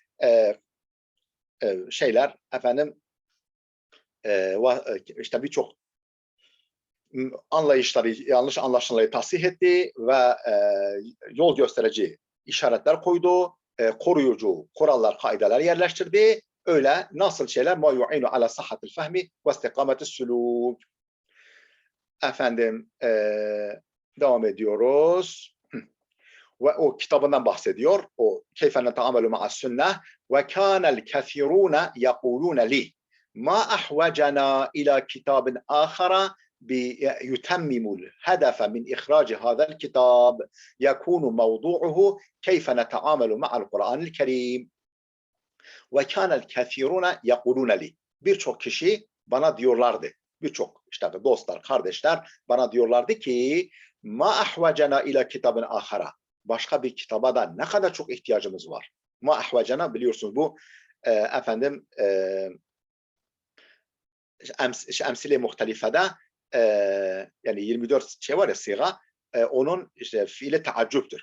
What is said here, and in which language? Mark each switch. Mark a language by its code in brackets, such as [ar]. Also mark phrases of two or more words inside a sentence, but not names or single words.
[tr] şeyler işte birçok anlayışları, yanlış anlaşılmayı tasih etti ve yol gösterici işaretler koydu, koruyucu kurallar, kaideler yerleştirdi. Öyle nasıl şeyler? [ar] ما يعين على صحة الفهم واستقامة السلوك. [tr] Devam ediyoruz. Ve o kitabından bahsediyor. [ar] O كيف نتعامل مع السنة وكان الكثيرون يقولون لي ما أحوجنا إلى كتاب âkhara يتمم الهدف من إخراج هذا الكتاب يكون موضوعه كيف نتعامل مع القرآن الكريم وكان الكثيرون يقولون لي [tr] birçok kişi bana diyorlardı, birçok işte dostlar, kardeşler bana diyorlardı ki [ar] ما أحوجنا إلى كتاب آخر, [tr] başka bir kitaba da ne kadar çok ihtiyacımız var. [ar] ما أحوجنا [tr] biliyorsunuz bu emsile muhtelifede yani 24 şey var ya siga, onun işte fiili taaccüptür.